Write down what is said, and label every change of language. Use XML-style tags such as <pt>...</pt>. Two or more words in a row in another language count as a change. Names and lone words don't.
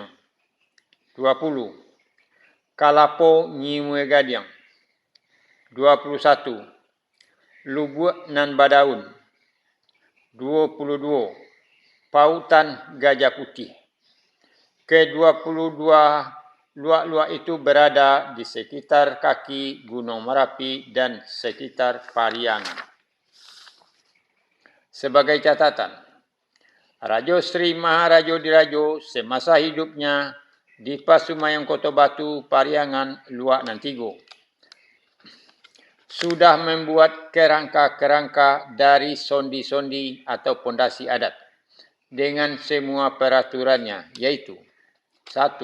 <id>20. Kalapo Nyimwe Gadiang. 21. Lubuk nan Badaun. 22. Pautan Gajah Putih. Ke-22 luak-luak itu berada di sekitar kaki Gunung Merapi dan sekitar Pariangan. Sebagai catatan, Rajo Sri Maharajo Dirajo semasa hidupnya di Pasumayam Kota Batu Pariangan Luak Nantigo sudah membuat kerangka-kerangka dari sondi-sondi atau pondasi adat dengan semua peraturannya, yaitu 1.</id>